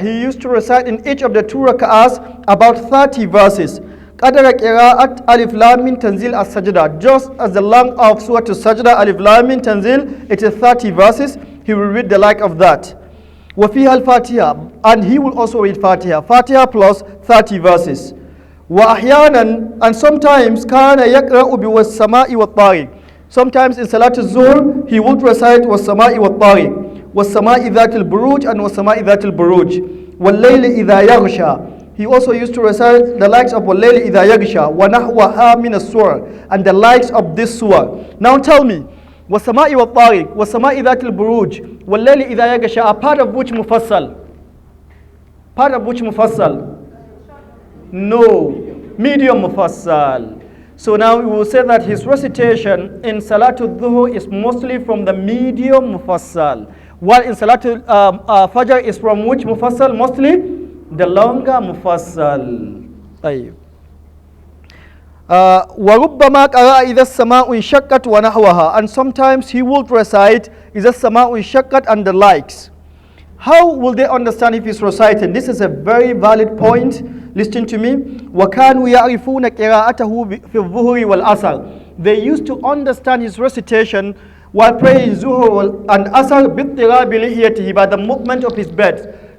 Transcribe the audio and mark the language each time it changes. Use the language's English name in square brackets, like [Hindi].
[English] He used to recite in each of the two rak'ahs about 30 verses. [Arabic] قَدْرَ قِرَاءَةْ أَلِفْ لَامٍ مِّن تَنزِيلِ السَّجْدَةِ. [English] Just as the length of Surah Al-Sajdah, Alif Lam Mim Tanzil, it is 30 verses. He will read the like of that. [Arabic] وَفِيهَا الْفَاتِحَةِ, [English] and he will also read Fatiha. Fatiha plus 30 verses. [Arabic] وَأَحْيَانًا, [English] and sometimes [Arabic] كَانَ يَقْرَأُ بِوَالسَّمَاءِ وَالطَّارِقِ. [English] Sometimes in Salatul Zuhr, he would recite [Arabic] وَالسَّمَاءِ وَالطَّارِقِ, وَالسَّمَاءِ ذَاتِ الْبُرُوجِ, [English] and [Arabic] وَالسَّمَاءِ ذَاتِ الْبُرُوجِ. وَاللَّيْلِ إِذَا يَغْشَى. [English] He also used to recite the likes of [Arabic] وَاللَّيْلِ إِذَا يَغْشَى وَنَحْوَهَا مِنَ السُّورِ, [English] and the likes of this surah. Now tell me, [Arabic] وَالسَّمَاءِ وَالطَّارِقِ وَالسَّمَاءِ ذَاتِ الْبُرُوجِ وَاللَّيْلِ إِذَا يَغْشَى [English] are part of which mufassal? Part of which mufassal? No, medium mufassal. So now we will say that his recitation in Salatul Dhuhr is mostly from the medium mufassal, while in Salatul Fajr is from which mufassal? Mostly the longer mufassal. [Arabic] وَرُبَّمَا قَرَأَ إِذَا السَّمَاءُ انشَقَّتْ وَنَحْوَهَا, [English] and sometimes he would recite [Arabic] إِذَا السَّمَاءُ انشَقَّتْ [English] and the likes. How will they understand if he's reciting? This is a very valid point. Listen to me. [Arabic] وَكَانُوا يَعْرِفُونَ قِرَاءَتَهُ فِي الظُّهُرِ وَالْعَصْرِ. [English] They used to understand his recitation while praying Zuhur and Asr [Arabic] بِاضْطِرَابِ لِحْيَتِهِ, [English] by the movement of his bed.